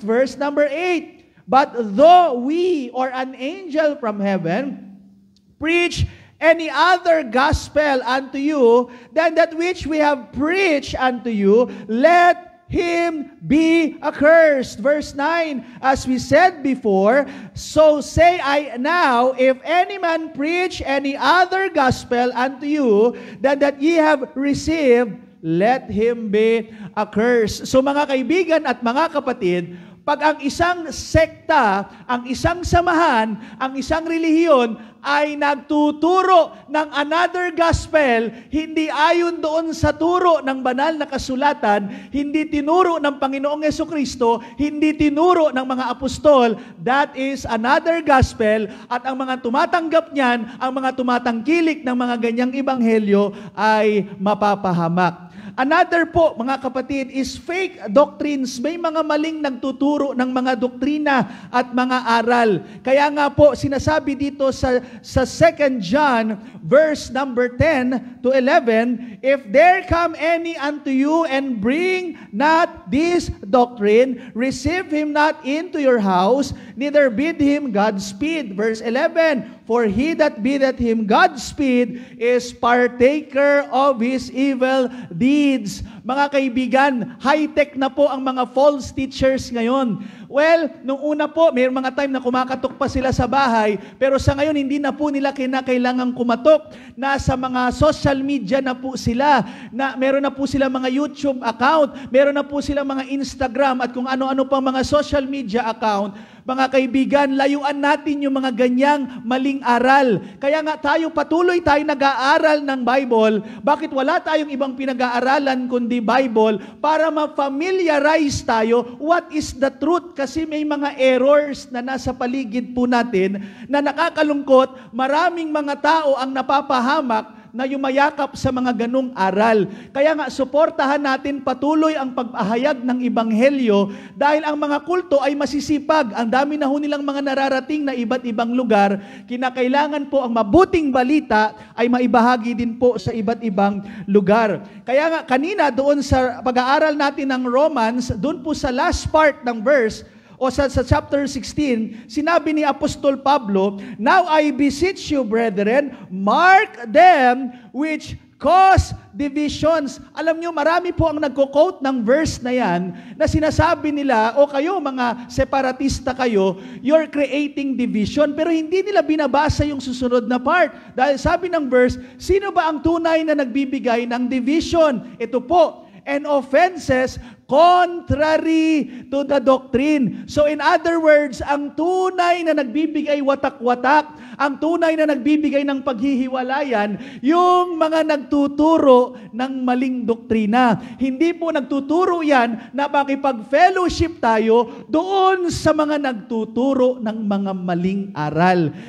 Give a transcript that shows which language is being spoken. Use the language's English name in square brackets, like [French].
[English] Verse number 8, but though we or an angel from heaven preach any other gospel unto you than that which we have preached unto you, let him be accursed. Verse 9, as we said before, so say I now, if any man preach any other gospel unto you than that ye have received, let him be accursed. [Filipino] So mga kaibigan at mga kapatid, pag ang isang sekta, ang isang samahan, ang isang relihiyon ay nagtuturo ng another gospel, hindi ayon doon sa turo ng banal na kasulatan, hindi tinuro ng Panginoong Jesucristo, hindi tinuro ng mga apostol, that is another gospel, at ang mga tumatanggap niyan, ang mga tumatangkilik ng mga ganyang ebanghelyo ay mapapahamak. Another po, mga kapatid, is fake doctrines. May mga maling nagtuturo ng mga doktrina at mga aral. [English] Kaya nga po, sinasabi dito sa 2 John, verse number 10 to 11, if there come any unto you and bring not this doctrine, receive him not into your house, neither bid him Godspeed. Verse 11, for he that biddeth him Godspeed is partaker of his evil deeds. [Filipino] Mga kaibigan, high-tech na po ang mga false teachers ngayon. Well, nung una po, may mga time na kumakatok pa sila sa bahay, pero sa ngayon, hindi na po nila kinakailangang kumatok. Nasa mga social media na po sila. Meron na po sila mga YouTube account, meron na po sila mga Instagram, at kung ano-ano pang mga social media account. Mga kaibigan, layuan natin yung mga ganyang maling aral. Kaya nga patuloy tayo nag-aaral ng Bible. Bakit wala tayong ibang pinag-aaralan kundi Bible? Para ma-familiarize tayo what is the truth. Kasi may mga errors na nasa paligid po natin na nakakalungkot. Maraming mga tao ang napapahamak na yumayakap sa mga ganong aral. Kaya nga, suportahan natin patuloy ang pagpahayag ng Ebanghelyo dahil ang mga kulto ay masisipag. Ang dami na ho nilang mga nararating na iba't ibang lugar. Kinakailangan po ang mabuting balita ay maibahagi din po sa iba't ibang lugar. Kaya nga, kanina doon sa pag-aaral natin ng Romans, doon po sa last part ng verse, o sa chapter 16, sinabi ni Apostol Pablo, now I beseech you, brethren, mark them which cause divisions. Alam nyo, marami po ang nagko-quote ng verse na yan, na sinasabi nila, o kayo mga separatista kayo, you're creating division, pero hindi nila binabasa yung susunod na part. Dahil sabi ng verse, sino ba ang tunay na nagbibigay ng division? [English] Ito po, and offenses contrary to the doctrine. [Filipino] So in other words, ang tunay na nagbibigay watak-watak, ang tunay na nagbibigay ng paghihiwalayan, yung mga nagtuturo ng maling doktrina. Hindi po nagtuturo yan na makipag-fellowship tayo doon sa mga nagtuturo ng mga maling aral.